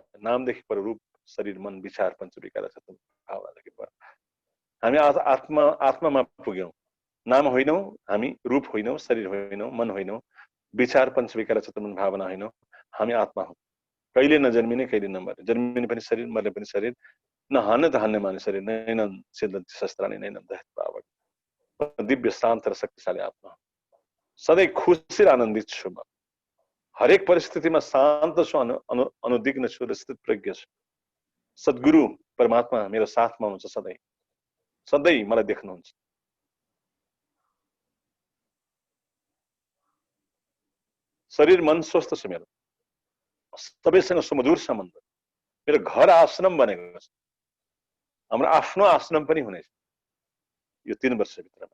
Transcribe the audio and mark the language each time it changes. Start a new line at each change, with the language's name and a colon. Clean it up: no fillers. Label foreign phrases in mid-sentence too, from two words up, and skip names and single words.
Nepali: नामदेखि पर रूप, शरीर, मन, विचार, पञ्चविकार भावनादेखि पर हामी आत्मामा पुग्यौं। नाम होइनौं, हामी रूप होइनौं, शरीर होइनौं, मन होइनौं, विचार, पञ्चविकार, चित्तमन, भावना होइनौं, हामी आत्मा हौं। कहिले नजन्मिने, कहिले नमर्ने, जन्मिने पनि शरीर, मर्ने पनि शरीर, नहाने दहाने माने शरीर,
Sanskrit: नैनन् सिद्धन्ति शस्त्राणि नैनन् दहति पावक।
Nepali: दिव्य शान्त र शक्तिशाली आत्मा, सधैँ खुसी र आनन्दित छु म। हरेक परिस्थितिमा शान्त छु, अनुदिग्न छु र स्थित प्रज्ञ छु। सद्गुरु परमात्मा मेरो साथमा हुनुहुन्छ सधैँ सधैँ मलाई देख्नुहुन्छ। शरीर मन स्वस्थ छ मेरो, सबैसँग सुमधुर सम्बन्ध, मेरो घर आश्रम बनेको छ, हाम्रो आफ्नो आश्रम पनि हुनेछ यो 3 वर्षभित्रमा।